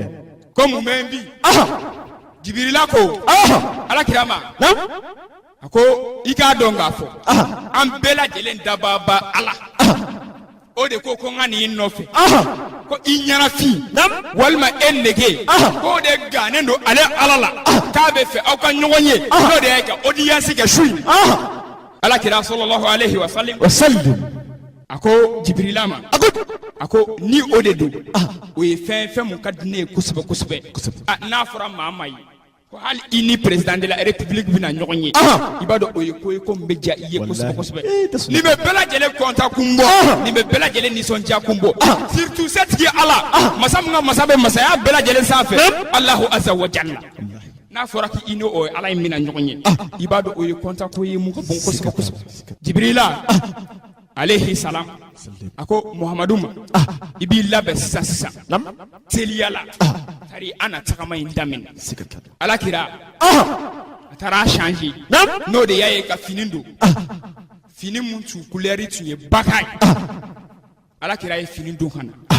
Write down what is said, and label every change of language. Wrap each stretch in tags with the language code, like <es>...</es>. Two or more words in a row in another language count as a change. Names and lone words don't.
<bm>ko mun bɛ yen bi Jibirila ko ala kira ma a ko i k'a dɔn k'a fɔ an bɛɛ lajɛlen dabaa bɛ ala o de ko n ka nin nɔfɛ ko i ɲɛnafin walima e nege k'o de gannen don ale ala la k'a bɛ fɛ aw ka ɲɔgɔn ye n'o de y'a kɛ audience kɛ su in ala kira</bm> <ar>صلى الله عليه وسلم</ar> <bm>a ko Jibirila ma a ko ni o de don o ye fɛn mun ka di ne ye kosɛbɛ kosɛbɛ n'a fɔra maa ma ye ko hali i ni</bm> <fr>président de la république</fr> <bm>bɛna ɲɔgɔn ye i b'a dɔn o ye ko ye ko min bɛ diya i ye kosɛbɛ kosɛbɛ nin bɛ bɛɛ lajɛlen kɔntan kun bɔ nin bɛ bɛɛ lajɛlen nisɔndiya kun bɔ surtout setigi ala masa min ka masa bɛ masaya bɛɛ lajɛlen sanfɛ</bm> <ar>الله عز وجل</ar> <bm>n'a fɔra k'i n'o o ala in bɛna ɲɔgɔn ye i b'a dɔn o ye kɔntan ko ye mun ka bon kosɛbɛ kosɛbɛ Jibirila</bm> <ar>عليه السلام</ar> <bm>a ko Muhammadu ma i b'i labɛn sisan teliya la tari an na tagama in daminɛ ala kira a taara a changer n'o de y'a ye ka fini don fini mun tun couleur tun ye baka ye ala kira ye fini don ka na</bm>